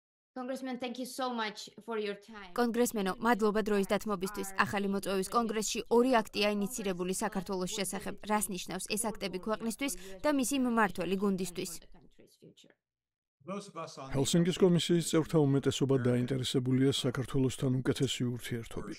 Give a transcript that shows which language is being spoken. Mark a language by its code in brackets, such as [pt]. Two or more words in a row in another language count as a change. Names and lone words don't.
[en] Congressman, thank you so much for your time. [ka] კონგრესმენო, მადლობა დროის დათმობისთვის. ახალი მოწვევის კონგრესში 2 აქტია ინიცირებული საქართველოს შესახებ. რას ნიშნავს ეს აქტები ქვეყნისთვის და მისი მმართველი გუნდისთვის? ჰელსინკის კომისიის წევრთა უმეტესობა დაინტერესებულია საქართველოსთან უკეთესი ურთიერთობით.